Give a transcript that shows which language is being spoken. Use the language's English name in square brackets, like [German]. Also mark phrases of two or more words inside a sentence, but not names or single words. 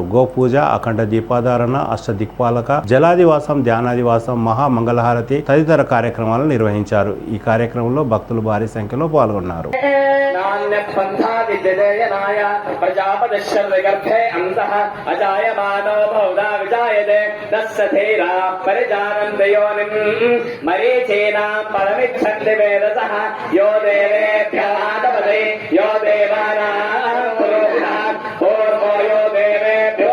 [Telugu] గోపూజ, అఖండ దీపాధారణ, అష్టదిక్పాలక, జలాదివాసం, ధ్యానాదివాసం, మహామంగళహారతి తదితర కార్యక్రమాలు నిర్వహించారు. ఈ కార్యక్రమంలో భక్తులు భారీ సంఖ్యలో పాల్గొన్నారు. [Sanskrit] यो देवेभ्यादपदे यो देवानां पुरोहिताः पूर्वो यो देवेभ्यो